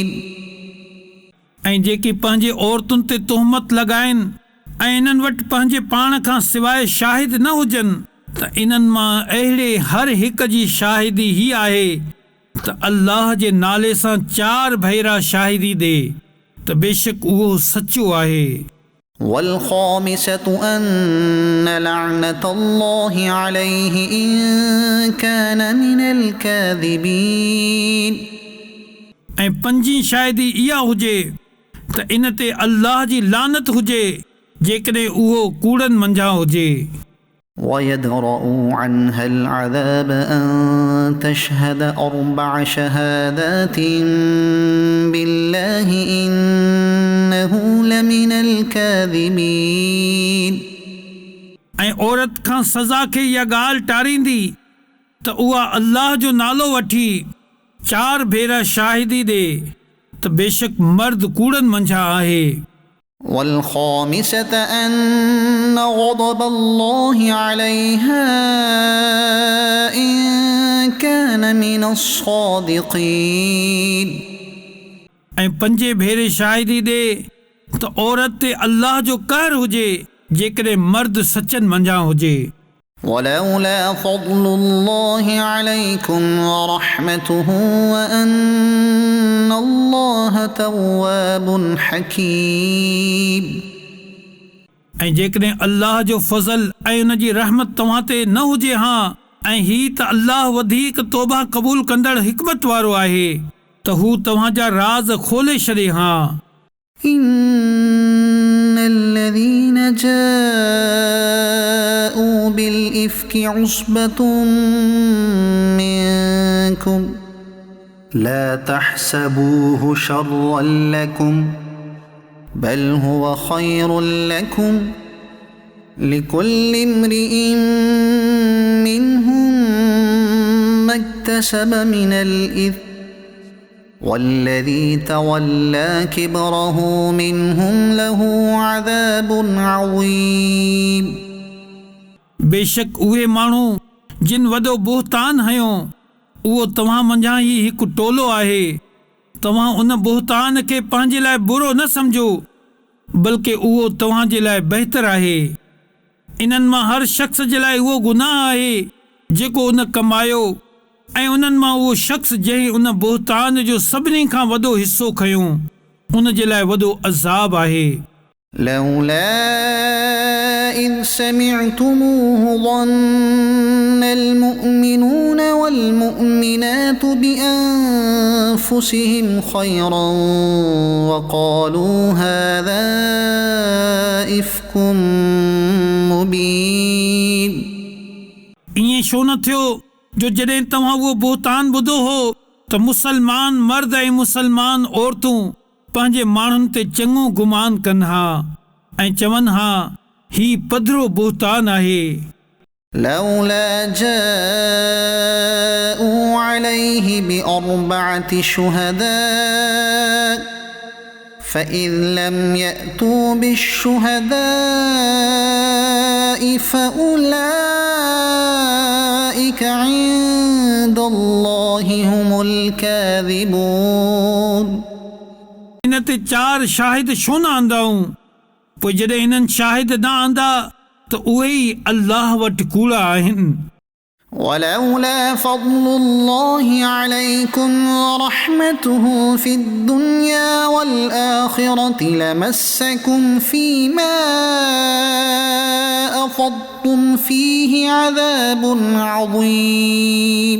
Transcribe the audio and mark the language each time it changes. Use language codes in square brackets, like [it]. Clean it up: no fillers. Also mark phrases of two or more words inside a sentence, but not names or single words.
[sd] ऐं जेकी पंहिंजे औरतुनि ते तुहमत लॻाइनि ऐं इन्हनि वटि पंहिंजे पाण खां सवाइ शाहिद न हुजनि त इन्हनि मां अहिड़े हर हिक जी शाहिदी ही आहे त अल्लाह जे नाले सां 4 भेरा शाहिदी ॾे त बेशक उहो सचो आहे। [ar] والخامسة أن لعنة الله عليه إن كان من الكاذبين। [sd] ऐं 5 शाहिदी इहा हुजे त इन ते अल्लाह जी लानत हुजे जेकॾहिं उहो कूड़नि मंझां हुजे। [ar] ويدرأ عنها العذاب أن تشهد 4 شهادات بالله إنه لمن الكاذبين। [sd] ऐं औरत खां सज़ा खे इहा ॻाल्हि टारींदी त उहा अल्लाह जो नालो वठी 4 भेरा शाहिदी ॾे त बेशक मर्द कूड़नि मंझां आहे। [ar] والخامسة أن غضب الله عليها إن كان من الصادقين [sd] ऐं पंजे भेरे शाहिदी ॾे त औरत ते अल्लाह जो कहर हुजे जेकॾहिं मर्द सचनि मंझां हुजे [ar] ولولا فضل الله عليكم ورحمته وأن الله تواب حكيم [sd] ऐं जेकॾहिं अल्लाह जो फज़ल ऐं उन जी रहमत तव्हां ते न हुजे हा ऐं ही त अल्लाह वधीक तौबा क़बूल कंदड़ हिकमत वारो आहे त हू तव्हांजा राज़ खोले छॾे हा [ar] إن الذين جاءوا بالإفك عصبة منكم لا تحسبوه شرا لكم بل هو خير لكم لكل امرئ منهم ما اكتسب من الإثم والذي تولى كبره منهم له عذاب عظيم [sd] बेशक उहे माण्हू जिन वॾो बुहतान हयो उहो तव्हां मंझां ई हिकु टोलो आहे तव्हां उन बुहतान खे पंहिंजे लाइ बुरो न सम्झो बल्कि उहो तव्हांजे लाइ बहितर आहे इन्हनि मां हर शख़्स जे लाइ उहो गुनाह आहे जेको उन कमायो ऐं उन्हनि मां उहो शख़्स जंहिं उन बुहतान जो सभिनी खां वॾो हिसो खयो उन जे लाइ वॾो अज़ाब आहे [ar] لولا إذ سمعتموه ظن المؤمنون والمؤمنات بأنفسهم خيرا وقالوا هذا إفك مبين [sd] ईअं छो न थियो जो जॾहिं तव्हां उहो बुहतान ॿुधो हो त मुसलमान मर्द ऐं मुसलमान औरतूं पंहिंजे माण्हुनि ते चङो गुमान कनि हा ऐं चवनि हा ही पधरो बुहतान आहे [ar] لولا جاءوا عليه بأربعة شهداء فإذ لم يأتوا بالشهداء فأولئك عند الله هم الكاذبون [sd] इन ते 4 शाहिद छो न आंदाऊं पोइ जॾहिं इन्हनि शाहिद न आंदा त उहे ई अल्लाह वटि कूड़ा आहिनि [ar] ولولا فضل الله عليكم ورحمته في الدنيا والآخرة لمسكم فيما أفضتم فيه عذاب عظيم